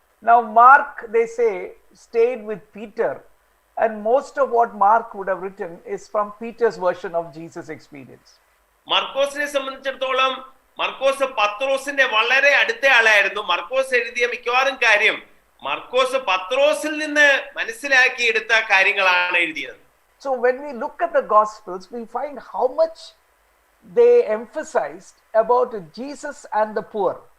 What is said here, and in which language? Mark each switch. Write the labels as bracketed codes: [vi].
[en] Now Mark, they say, stayed with Peter, and most of what Mark would have written is from Peter's version of Jesus' experience. [ml] മർക്കോസിനെ സംബന്ധിച്ചിടത്തോളം മർക്കോസ് പത്രോസിന്റെ വളരെ അടുത്ത ആളായിരുന്നു. മർക്കോസ് എഴുതിയ മിക്കവാറും കാര്യം മർക്കോസ് പത്രോസിൽ നിന്ന് മനസ്സിലാക്കിയെടുത്ത കാര്യങ്ങളാണ് എഴുതിയത്. [en] So when we look at the Gospels, we find how much they emphasized about Jesus and the poor.